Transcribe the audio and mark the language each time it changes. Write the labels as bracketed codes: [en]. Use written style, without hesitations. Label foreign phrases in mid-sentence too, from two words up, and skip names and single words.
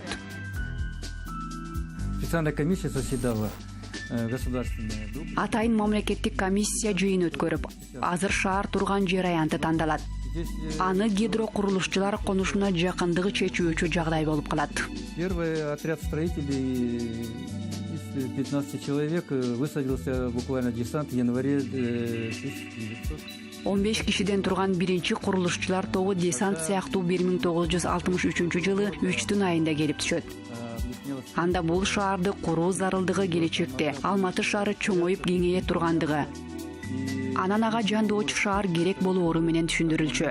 [ru] Специальная комиссия заседала. [ky] Атайын мамлекеттик комиссия жыйын өткөрүп, азыр шаар турган жер аянты тандалат. Аны гидро курулушчулар конушуна жакындыгы чечүүчү жагдай болуп калат. [ru] Первый отряд строителей 15 человек высадился буквально десант в январе 1900. [ky] 15 кишиден турган биринчи курулушчулар тобу десант сыяктуу 1963-жылы 3 айында келип түшөт. Анда бул шаарды куруу зарылдыгы келечекте Алматы шаары чоңоюп кеңейе тургандыгы, анан ага жандоочу шаар керек болоору менен түшүндүрүлчү.